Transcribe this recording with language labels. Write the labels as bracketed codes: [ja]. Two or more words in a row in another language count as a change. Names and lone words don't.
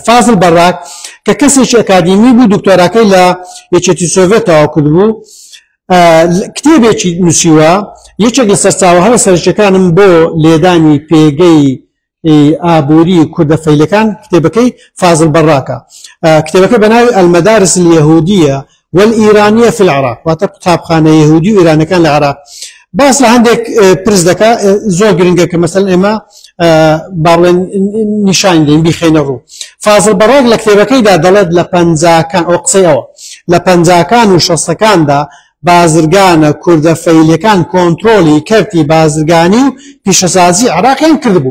[ckb] فازڵ بەڕاک کە کەسێکی ئەکادیمی بوو دکتۆراکەی لە یەکێتی سۆڤێت تەواو کرد بوو کتێبێکی نووسیوە یەکێک لە سەرچاوە هەرە سەرچەکانم بۆ لێدانی پێگەی ئابووری کوردەفەیلەکان کتێبەکەی فازڵ بەڕاکە. کتێبەکە بەناوی [ar] المەدارس اليهودية والإيرانية في العراق [ckb] واتە قوتابخانە یەهودی و ئیرانەکان لە عراق. باس لە هەندێک پرس دەکا زۆر گرنگە کە مەسەڵەن ئێمە باڵێن نیشان دەین بیخێنە ڕوو. فازڵ بەڕاک لە کتێبەکەیدا دەڵێت لە پەنجاکان ئەو قسەی ئەوە لە پەنجاکان و شەستەکاندا بازرگانە کوردەفەیلەکان کۆنترۆلی کەرتی بازرگانی و پیشەسازی عراقیان کردبوو.